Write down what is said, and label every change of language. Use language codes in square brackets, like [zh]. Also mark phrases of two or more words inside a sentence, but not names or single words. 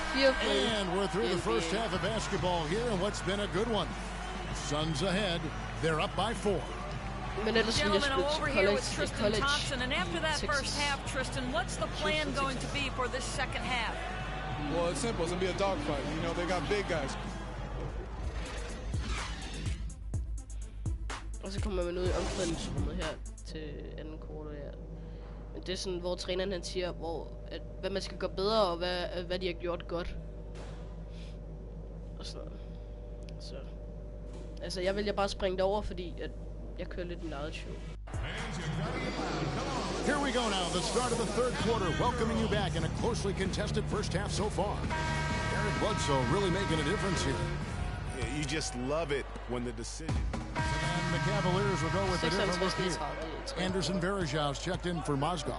[en] And we're through the first half of basketball here, and what's been a good one. Suns ahead. They're up by 4. Gentlemen, I'm over here with Tristan Thompson, and after that first half, Tristan, what's the plan going to be for this second half? Well, it's simple. It's going to be a dogfight. You know, they got big guys. [da] Og så kommer man ud i omklædningsrummet her til anden kvartal her. Men det er sådan, hvor træneren han siger, hvad man skal gøre bedre, og hvad de har gjort godt. Og sådan noget. Så altså, jeg vælger bare at springe det over, fordi at jeg kører lidt mit eget show. [en] Here we go now, the start of the third quarter, welcoming you back in a closely contested first half so far. Eric Bledsoe really making a difference here. Yeah, you just love it when the decision. And the Cavaliers will go with a different look here. Anderson Varejau's checked in for Mozgov.